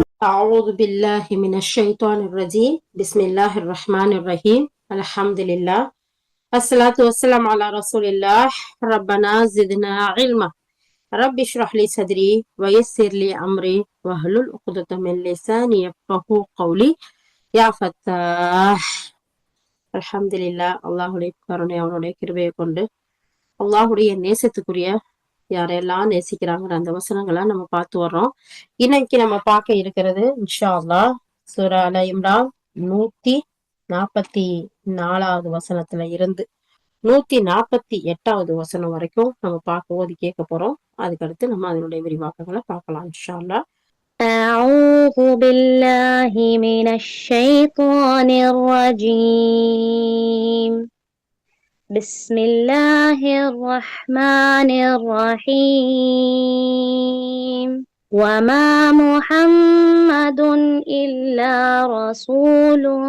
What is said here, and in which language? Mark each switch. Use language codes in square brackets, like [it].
[ar] أعوذ بالله من الشيطان الرجيم بسم الله الرحمن الرحيم الحمد لله الصلاة والسلام على رسول الله ربنا زدنا علما رب اشرح لي صدري ويسر لي أمري واحلل عقدة من لساني يفقهوا قولي يا فتاح الحمد لله [ta] அல்லாஹுடைய கருணை அவனுடைய கிருபையை கொண்டு அல்லாஹுடைய நேசத்துக்குரிய யாரெல்லாம் நேசிக்கிறாங்கிற அந்த வசனங்களை நம்ம பார்த்து வர்றோம். இன்னைக்கு நம்ம பார்க்க இருக்கிறது இன்ஷா அல்லாஹ் சூரா அல இம்ரான் 144வது வசனத்துல இருந்து 148வது வசனம் வரைக்கும் நம்ம பார்க்க ஓதி கேட்க போறோம். அதுக்கடுத்து நம்ம அதனுடைய விரிவாக்கங்களை பார்க்கலாம் இன்ஷா அல்லாஹ். [ar] أعوذ بالله من الشيطان الرجيم بسم الله الرحمن الرحيم وما محمد إلا رسول